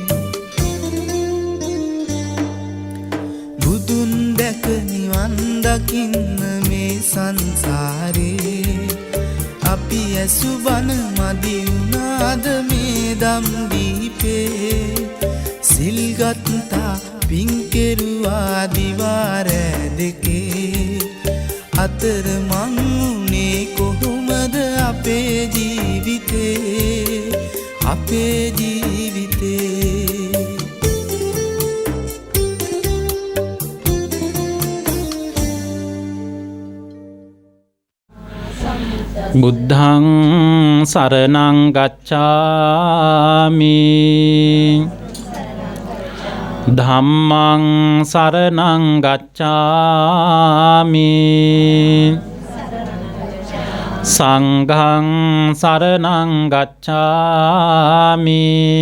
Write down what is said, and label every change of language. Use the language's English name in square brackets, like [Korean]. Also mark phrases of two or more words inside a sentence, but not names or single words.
[Sinhala] බුදුන් දැක නිවන් දකින්න මේ සංසාරේ අපි ඇසු බන මදි වුණාද මේ දම් දීපේ සිල් ගත්තා පින් කෙරුවා දිවාරෑ දෙකේ අතර මං උනේ කොහොමද අපේ ජීවිතේ [Pali] බුද්ධං සරණං ගච්ඡාමි ධම්මං සරණං ගච්ඡාමි සංඝං සරණං ගච්ඡාමි